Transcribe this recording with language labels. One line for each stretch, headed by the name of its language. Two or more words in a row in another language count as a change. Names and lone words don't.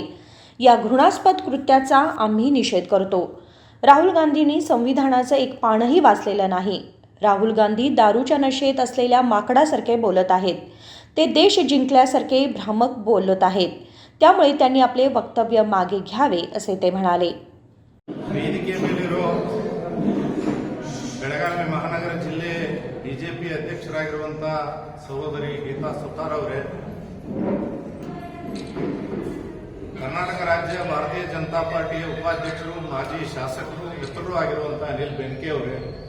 Marathi: या घृणास्पद कृत्याचा आम्ही निषेध करतो. राहुल गांधींनी संविधानाचं एक पानही वाचलेलं नाही. राहुल गांधी दारूच्या नशेत असलेल्या माकडासारखे बोलत आहेत. ते देश जिंकल्यासारखे भ्रामक बोलत आहेत. त्यामुळे त्यांनी आपले वक्तव्य मागे घ्यावे असे ते म्हणाले.
Kannada: ವೇದಿಕೆ ಮೇಲಿರೋ ಬೆಳಗಾವಿ ಮಹಾನಗರ ಜಿಲ್ಲೆ ಬಿಜೆಪಿ ಅಧ್ಯಕ್ಷರಾಗಿರುವಂತಹ ಸಹೋದರಿ ಗೀತಾ ಸುತಾರ್ ಅವರೇ, ಕರ್ನಾಟಕ ರಾಜ್ಯ ಭಾರತೀಯ ಜನತಾ ಪಾರ್ಟಿಯ ಉಪಾಧ್ಯಕ್ಷರು, ಮಾಜಿ ಶಾಸಕರು, ಮಿತ್ರರು ಆಗಿರುವಂತಹ ಅನಿಲ್ ಬೆನ್ಕೆ ಅವರೇ,